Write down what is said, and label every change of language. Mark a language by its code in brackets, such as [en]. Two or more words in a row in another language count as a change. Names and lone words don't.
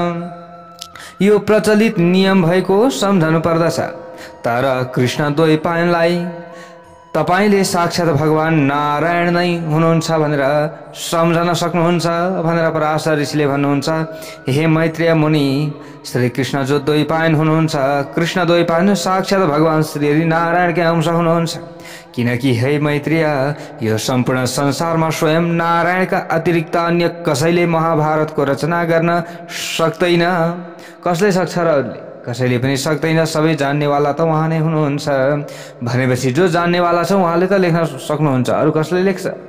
[ne] यो प्रचलित नियम भएको सम्झनु पर्दछ। तर कृष्ण द्वैपायनलाई तपाईले साक्षात् भगवान नारायण नै हुनुहुन्छ भनेर सम्झन सक्नुहुन्छ भनेर पराशर ऋषिले भन्नुहुन्छ। हे मैत्रेय मुनि श्री कृष्ण जो द्वैपायन हुनुहुन्छ कृष्ण द्वैपायन साक्षात् भगवान श्री हरि नारायणकै अंश हुनुहुन्छ। किनकि हे मैत्रेय यो सम्पूर्ण संसारमा स्वयं नारायणका अतिरिक्त अन्य कसैले महाभारतको रचना गर्न सक्दैन। कसले सक्छ र अरूले? कसैले पनि सक्दैन। सबै जान्नेवाला त उहाँ नै हुनुहुन्छ। भनेपछि जो जान्नेवाला छ उहाँले त लेख्न सक्नुहुन्छ, अरू कसले लेख्छ?